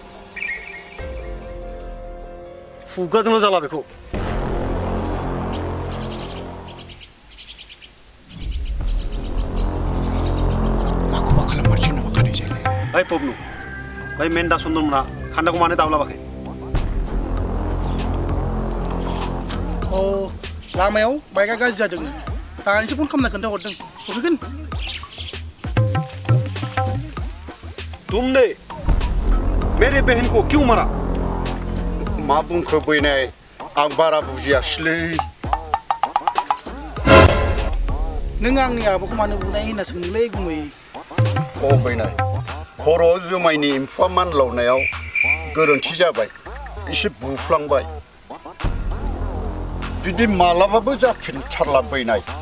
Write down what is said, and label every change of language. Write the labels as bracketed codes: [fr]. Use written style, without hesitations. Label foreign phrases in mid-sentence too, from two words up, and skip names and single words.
[brx] खुगाजोंल' जाला बेखौ ओइ पबनु बै मेन्दा चन्दनमोना खान्दाखौ मानो दाबलाबाखै लामायाव बाइकआ गाज्रि जादों दानिसो फन खालामना खोन्थाहरदों सफैगोन [hi] तुमने मेरे बहन को क्यों मारा [brx] मा बुंखो बैनाय आं बारा बुजियासैलै नों आंनि आब'खौ मानो बुनाय होनना सोंलै गुमै बैनाय खर' जुमायनि एम्फौआ मानलावनायाव गोरोन्थि जाबाय एसे बुफ्लांबाय बिदि मालाबाबो जाफिनथारला बैनाय